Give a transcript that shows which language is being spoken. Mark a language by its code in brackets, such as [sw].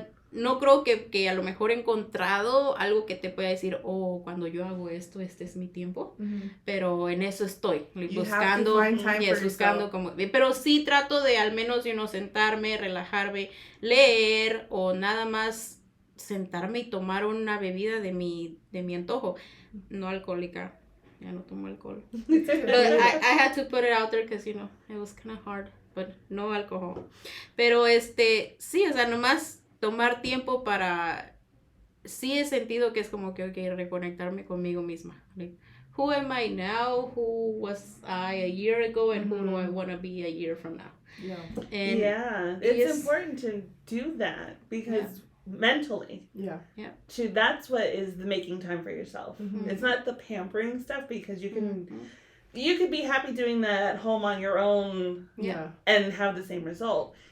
[es] No creo que a lo mejor he encontrado algo que te pueda decir, cuando yo hago esto, este es mi tiempo, pero en eso estoy, buscando como, pero sí trato de al menos, sentarme, relajarme, leer, o nada más sentarme y tomar una bebida de mi antojo, no alcohólica, ya no tomo alcohol. [en] I had to put it out there because, it was kind of hard, but no alcohol. [es] Pero sí, o sea, nomás tomar tiempo para, sí he sentido que es como que, reconectarme conmigo misma. [en] Like, who am I now? Who was I a year ago? And who do I want to be a year from now? Yeah. And it's important to do that because mentally. Yeah. That's what is the making time for yourself. It's not the pampering stuff because you can, you could be happy doing that at home on your own and have the same result.